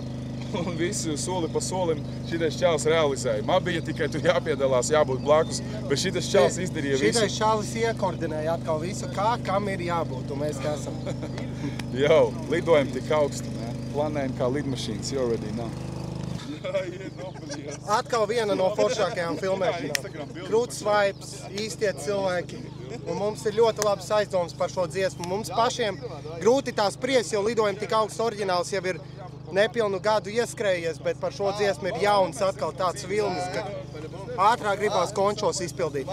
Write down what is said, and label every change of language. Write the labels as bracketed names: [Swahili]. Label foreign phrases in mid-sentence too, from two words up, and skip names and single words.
[Latvian] Un visu soli pa solim šitais čāls realizēja. Man bija tikai tur jāpiedalās, jābūt blakus, bet šitais čāls izdarīja visu. Šitais čālis iekoordinēja atkal visu, kam ir jābūt, un mēs kā esam. Jau, lidojam tik augstu, planējam kā lidmašīnas, [English] you already know. [Latvian] Atkal viena no foršākajām filmēšanām. Krūts vibes, īstie cilvēki. Un mums ir ļoti labs aizdoms par šo dziesmu. Mums pašiem grūti tā spriest, jo lidojam tik augsts oriģināls jau ir nepilnu gadu ieskrējies, bet par šo dziesmu ir jauns atkal tāds vilnis, ka ātrāk gribās končos izpildīt.